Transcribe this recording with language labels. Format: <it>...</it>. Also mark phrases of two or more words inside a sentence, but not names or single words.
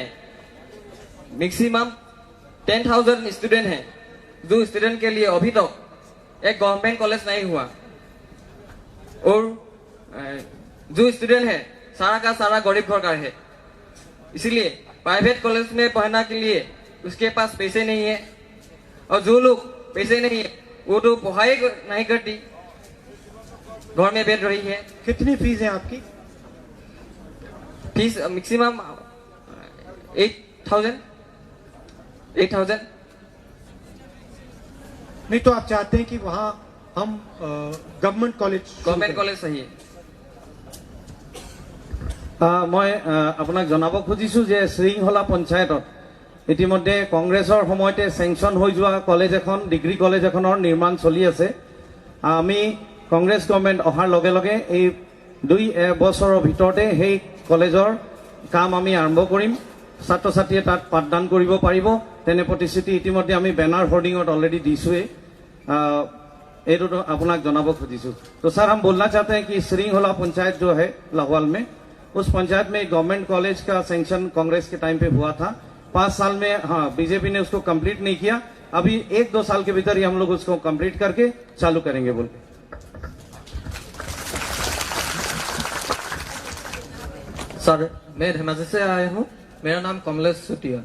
<hi>मैक्सिमम 10,000 स्टूडेंट हैं जो स्टूडेंट के लिए अभी तक एक</hi> <en>government college</en> <hi>नहीं हुआ और जो स्टूडेंट है सारा का सारा गरीब घर का है इसीलिए</hi> <en>private college</en> <hi>में पढ़ना के लिए उसके पास पैसे नहीं है और जो लोग पैसे नहीं है वो तो पढ़ाई नहीं करती घर में बैठ रही है कितनी फीस है आपकी</hi> <en>fees maximum</en> <hi>8,000 नहीं तो आप चाहते हैं कि वहां हम</hi> <en>government college</en> <hi>चाहिए।</hi> <as>মই আপোনাক জনাব খুজিছোঁ যে শ্ৰীংহলা পঞ্চায়তত ইতিমধ্যে কংগ্ৰেছৰ সময়তে চেংচন হৈ যোৱা কলেজ এখন ডিগ্ৰী কলেজ এখনৰ নিৰ্মাণ চলি আছে। আমি কংগ্ৰেছ গভৰ্ণমেণ্ট অহাৰ লগে লগে এই 2 বছৰৰ ভিতৰতে সেই কলেজৰ কাম আমি আৰম্ভ কৰিম। ছাত্ৰ ছাত্ৰীয়ে তাত পাঠদান কৰিব পাৰিব তেনে প্ৰতিশ্ৰুতি ইতিমধ্যে আমি বেনাৰ হোৰ্ডিঙত অলৰেডি দিছোঁৱে। এইটো আপোনাক জনাব খুজিছোঁ।</as> <hi>তো सर हम बोलना चाहते हैं कि श्रींहला पंचायत जो है लाहौल में, उस पंचायत में</hi> <en>government college</en> <hi>का सैंक्शन कांग्रेस के टाइम पे हुआ था। 5 साल में हाँ बीजेपी ने उसको कंप्लीट नहीं किया। अभी 1-2 साल के भीतर ही हम लोग उसको कंप्लीट करके चालू करेंगे बोल के। सर मैं धेमाजी से आया हूँ, मेरा नाम कमलेश सुटिया।</hi>